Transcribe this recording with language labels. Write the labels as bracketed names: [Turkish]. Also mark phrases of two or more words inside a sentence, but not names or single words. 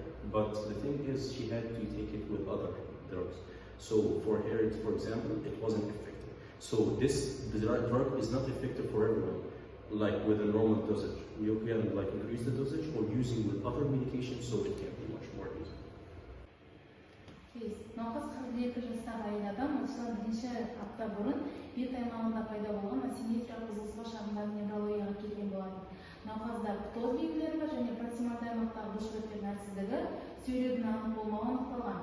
[English] But the thing is, she had to take it with other drugs. So for her, for example, it wasn't effective. So the drug is not effective for everyone, like with a normal dosage. You can like increase the dosage or using with other medications, so it can be much more easy. [Kazakh] Науқас 42 жастағы әйел адам осыдан бірінші апта бұрын бет аймағында пайда болған асимметриялық бұзылысқа шағымданып неврологияға келген болатын. Науқаста птоз белгілері бар және проксималды аймақтағы бұлшықеттердің әлсіздігі, сөйлеудің анық болмауы анықталған.